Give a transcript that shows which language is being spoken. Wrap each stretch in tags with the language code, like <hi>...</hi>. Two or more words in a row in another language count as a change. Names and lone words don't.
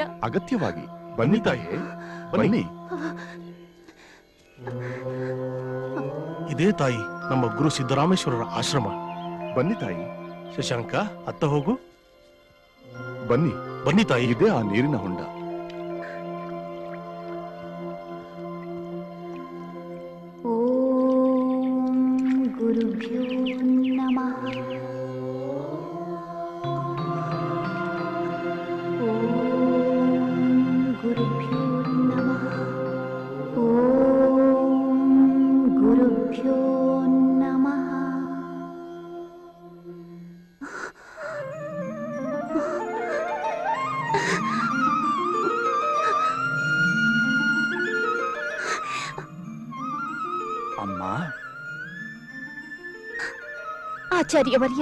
<kn>ಅಗತ್ಯವಾಗಿ. ಬನ್ನಿ ತಾಯೇ, ಬನ್ನಿ. ಇದೇ ತಾಯಿ ನಮ್ಮ ಗುರು ಸಿದ್ದರಾಮೇಶ್ವರರ ಆಶ್ರಮ. ಬನ್ನಿ ತಾಯಿ. ಶಶಾಂಕ, ಅತ್ತ ಹೋಗು. ಬನ್ನಿ. ಬನ್ನಿ ತಾಯಿ. ಇದೇ ಆ ನೀರಿನ ಹೊಂಡ.</kn> <sa>ಓಂ ಗುರುಭ್ಯೋ ನಮಃ. ಓಂ ಗುರುಭ್ಯೋ ನಮಃ. ಓಂ ಗುರುಭ್ಯೋ ನಮಃ.</sa> <kn>ಅಮ್ಮ, ಆಚಾರ್ಯವರ್ಯ,</kn>